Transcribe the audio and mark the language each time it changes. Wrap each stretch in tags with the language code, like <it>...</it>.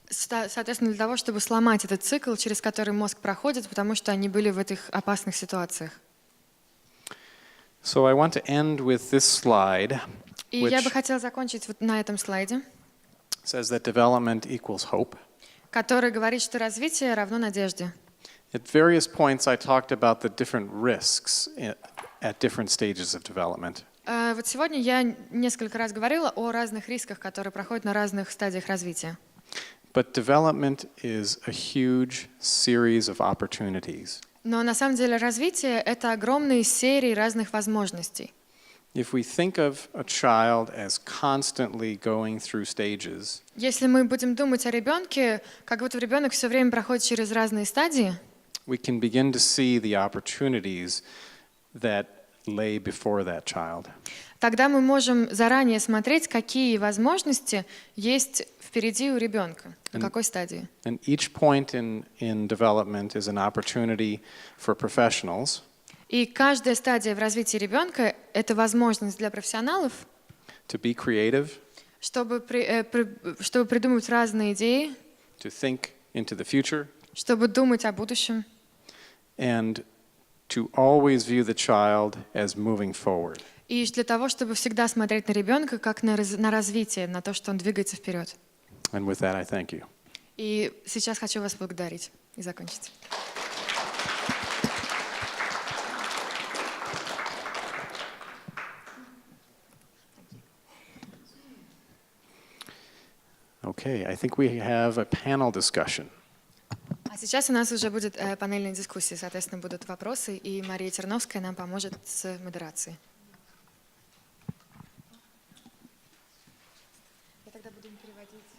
<ru>Соответственно, для того, чтобы сломать этот цикл, через который мозг проходит, потому что они были в этих опасных ситуациях.</ru> <en>So I want to end with this slide,</en> <ru>И я бы</ru> <en>which</en> <ru>хотела закончить вот на этом слайде,</ru> <en>says that development equals hope.</en> <ru>который говорит, что развитие равно надежде.</ru> <en>At various points, I talked about the different risks at different stages of development.</en> <ru>Вот сегодня я несколько раз говорила о разных рисках, которые проходят на разных стадиях развития.</ru> <en>But development is a huge series of opportunities.</en> <ru>Но на самом деле развитие — это огромные серии разных возможностей.</ru> <en>If we think of a child as constantly going through stages,</en> <ru>Если мы будем думать о ребенке, как будто ребенок все время проходит через разные стадии,</ru> <en>we can begin to see the opportunities that lay before that child.</en> <ru>тогда мы можем заранее смотреть, какие возможности есть впереди у ребенка, на какой стадии.</ru> <en>And each point in development is an opportunity for professionals</en> <ru>И каждая стадия в развитии ребенка — это возможность для профессионалов,</ru> <en>to be creative,</en> <ru>чтобы придумывать разные идеи,</ru> <en>to think into the future,</en> <ru>чтобы думать о будущем,</ru> <en>and to always view the child as moving forward.</en> <ru>и для того, чтобы всегда смотреть на ребенка как на развитие, на то, что он двигается вперед.</ru> <en>And with that, I thank you.</en> <ru>И сейчас хочу вас благодарить и закончить.</ru> <en>Okay, I think we have a panel discussion.</en> <ru>А сейчас у нас уже будет панельная дискуссия, соответственно, будут вопросы, и Мария Терновская нам поможет с модерацией. Я тогда буду переводить.</ru>